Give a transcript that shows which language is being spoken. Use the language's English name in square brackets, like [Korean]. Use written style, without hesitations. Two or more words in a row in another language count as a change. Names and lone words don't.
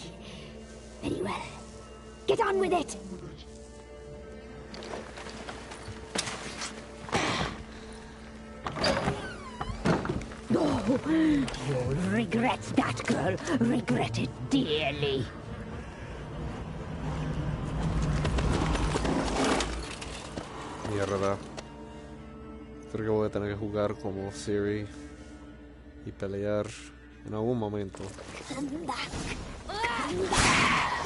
[English] Very well. Get on with it. Oh, you'll regret that, girl. Regret it dearly. [Spanish] Mierda. Creo que voy a tener que jugar como Siri y pelear en algún momento. [English] Come back. Come back.